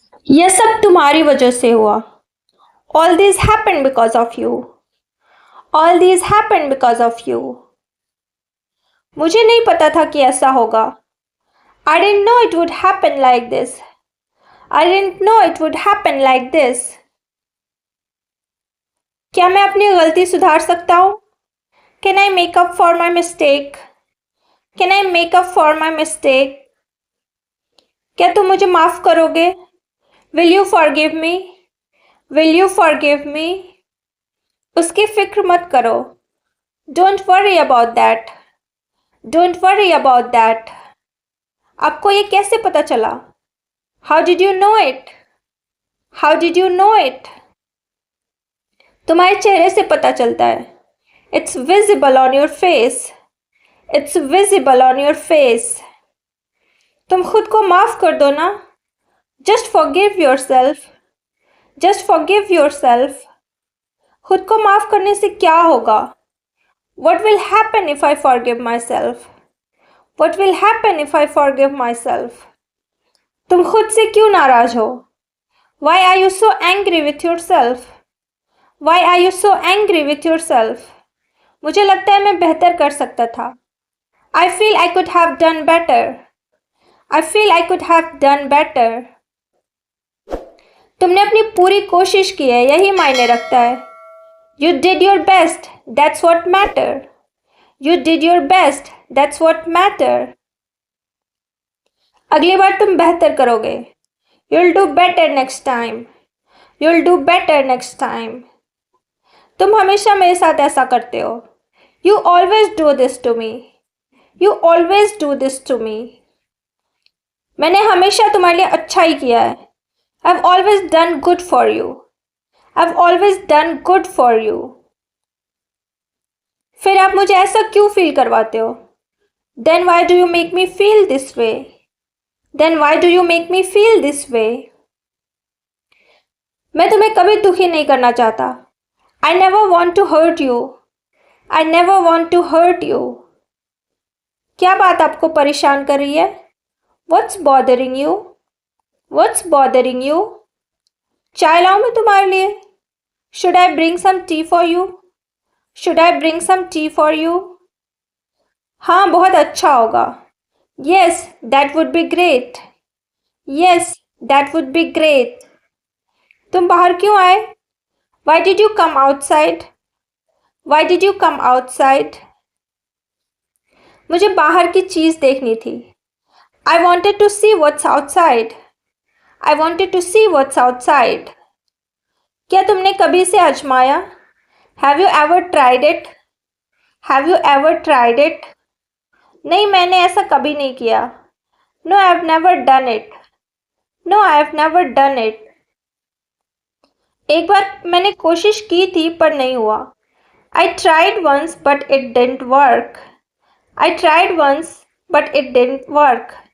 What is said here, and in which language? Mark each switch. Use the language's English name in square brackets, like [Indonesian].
[Hindi] यह सब तुम्हारी वजह से हुआ। [English] All these happened because of you. All these happened because of you. [Hindi] मुझे नहीं पता था कि ऐसा होगा। [English] I didn't know it would happen like this. I didn't know it would happen like this. [Hindi] क्या मैं अपनी गलती सुधार सकता हूँ? [English] Can I make up for my mistake? Can I make up for my mistake? [Hindi] क्या तुम मुझे माफ करोगे? [English] Will you forgive me? Will you forgive me? [Hindi] उसकी फिक्र मत करो। [English] Don't worry about that. Don't worry about that. [Hindi] आपको ये कैसे पता चला? [English] How did you know it? How did you know it? [Hindi] तुम्हारे चेहरे से पता चलता है। [English] It's visible on your face. It's visible on your face. [Hindi] तुम खुद को माफ कर दो ना। [English] Just forgive yourself. Just forgive yourself. [Hindi] खुद को माफ करने से क्या होगा? [English] What will happen if I forgive myself? What will happen if I forgive myself? [Hindi] तुम खुद से क्यों नाराज हो? [English] Why are you so angry with yourself? Why are you so angry with yourself? [Hindi] मुझे लगता है मैं बेहतर कर सकता था। [English] I feel I could have done better. I feel I could have done better. [Hindi] तुमने अपनी पूरी कोशिश की है, यही मायने रखता है। [English] You did your best. That's what matter. You did your best. That's what matter. [Hindi] अगली बार तुम बेहतर करोगे। [English] You'll do better next time. You'll do better next time. [Hindi] तुम हमेशा मेरे साथ ऐसा करते हो। [English] You always do this to me. You always do this to me. [Hindi] मैंने हमेशा तुम्हारे लिए अच्छा ही किया है। [English] I've always done good for you. I've always done good for you. [Hindi] फिर आप मुझे ऐसा क्यों फील करवाते हो? [English] Then why do you make me feel this way? Then why do you make me feel this way? [Hindi] मैं तुम्हें कभी दुखी नहीं करना चाहता। [English] I never want to hurt you. I never want to hurt you. [Hindi] क्या बात आपको परेशान कर रही है? [English] What's bothering you? What's bothering you? [Hindi] चाय लाऊं मैं तुम्हारे लिए? [English] Should I bring some tea for you? Should I bring some tea for you? [Hindi] हाँ, बहुत अच्छा होगा। [English] Yes, that would be great. Yes, that would be great. [Hindi] तुम बाहर क्यों आए? [English] Why did you come outside? Why did you come outside? [Hindi] मुझे बाहर की चीज़ देखनी थी। [English] I wanted to see what's outside. I wanted to see what's outside. [Hindi] क्या तुमने कभी इसे आजमाया? [English] Have you ever tried it? Have you ever tried it? [Hindi] नहीं, मैंने ऐसा कभी नहीं किया। [English] No, I've never done it. No, I've never done it. [Hindi] एक बार मैंने कोशिश की थी पर नहीं हुआ। [English] I tried once but it didn't work. I tried once but it didn't work.